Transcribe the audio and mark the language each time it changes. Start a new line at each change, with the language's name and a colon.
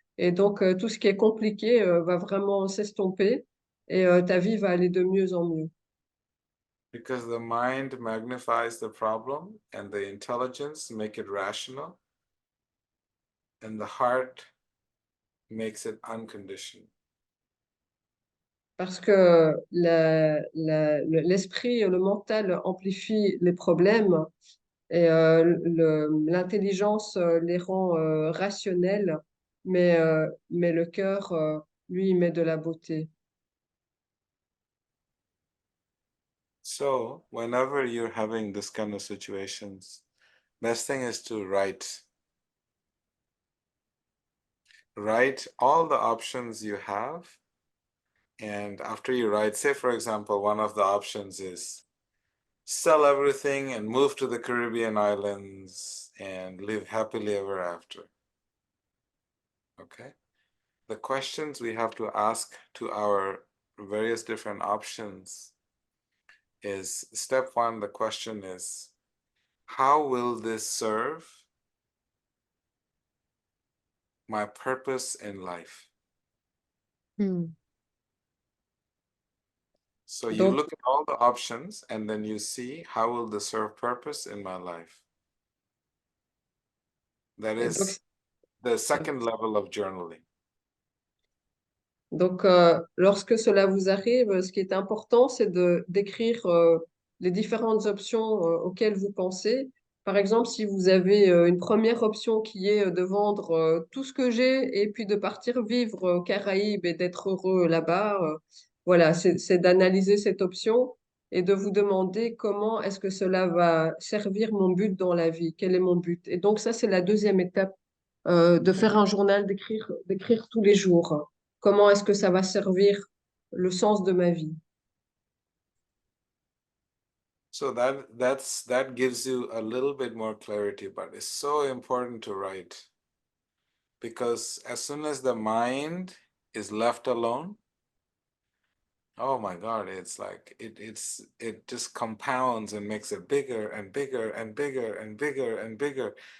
French: Et donc, tout ce qui est compliqué va vraiment s'estomper et ta vie va aller de mieux en mieux.
English: Because the mind magnifies the problem and the intelligence make it rational, and the heart makes it unconditioned.
French: Parce que l'esprit, le mental amplifie les problèmes et l'intelligence les rend rationnels, mais le cœur, lui, il met de la beauté.
English: So whenever you're having this kind of situations, best thing is to write all the options you have. And after you write, say for example, one of the options is sell everything and move to the Caribbean islands and live happily ever after. Okay. The questions we have to ask to our various different options is, step one, the question is, how will this serve my purpose in life? Hmm. So you
French: Donc,
English: look at all the options and then you see, how will this serve purpose in my life? That
French: et donc,
English: is the second level of journaling.
French: Donc, lorsque cela vous arrive, ce qui est important, c'est de d'écrire les différentes options auxquelles vous pensez. Par exemple, si vous avez une première option qui est de vendre tout ce que j'ai et puis de partir vivre aux Caraïbes et d'être heureux là-bas, voilà, c'est d'analyser cette option et de vous demander comment est-ce que cela va servir mon but dans la vie, quel est mon but. Et donc ça, c'est la deuxième étape, de faire un journal, d'écrire tous les jours. Comment est-ce que ça va servir le sens de ma vie?
English: So that gives you a little bit more clarity, but it's so important to write because as soon as the mind is left alone, oh my God, it's like it just compounds and makes it bigger and bigger and bigger and bigger and bigger.